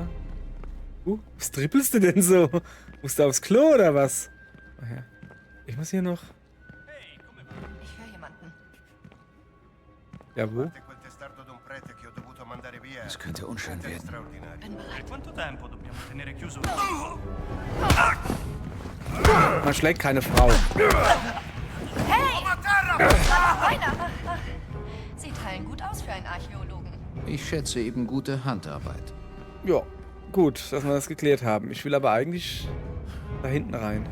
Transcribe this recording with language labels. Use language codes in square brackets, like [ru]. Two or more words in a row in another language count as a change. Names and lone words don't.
[de] Was trippelst du denn so? Musst du aufs Klo oder was? Oh, ja. Ich muss hier noch... Ich höre jemanden. Ja, wo? Es könnte unschön werden. Bin bereit. [it] Quanto tempo dobbiamo tenere chiuso? [de] Man schlägt keine Frau. Einer! Sie teilen gut aus für einen Archäologen. Ich schätze eben gute Handarbeit. Ja, gut, dass wir das geklärt haben. Ich will aber eigentlich da hinten rein.